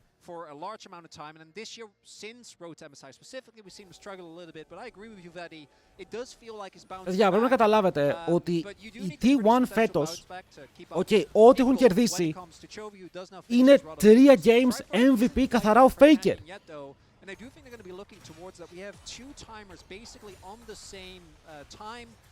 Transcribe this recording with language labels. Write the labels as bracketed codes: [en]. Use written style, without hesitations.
[en] For a large amount of time, and this year, since Road to MSI specifically, we seem to struggle a little bit, but I agree with you that it does feel like it's bouncing back. [el] Παιδιά, πρέπει να καταλάβετε ότι οι T1 φέτος, ό,τι έχουν κερδίσει, είναι 3 games MVP καθαρά ο Faker. [en] And I do think they're going to be looking towards that. We have 2 timers basically on the same time.